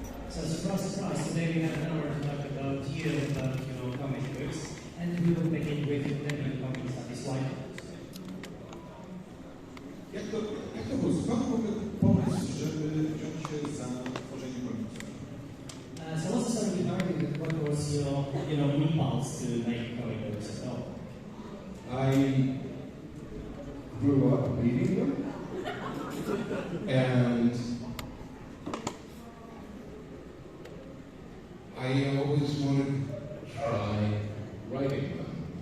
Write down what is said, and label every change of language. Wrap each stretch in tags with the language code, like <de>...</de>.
<en>So surprise, today we have an hour to talk about you, about your comic books, and we will begin with the comics that is like.</en> <pl>Jak to było? Skąd w ogóle pomysł, żeby wziąć się za tworzenie komiksu?</pl> <en>So what's the story behind it? What was your impulse to make comic books at all? I grew up reading them, and I always wanted to try writing them.</en>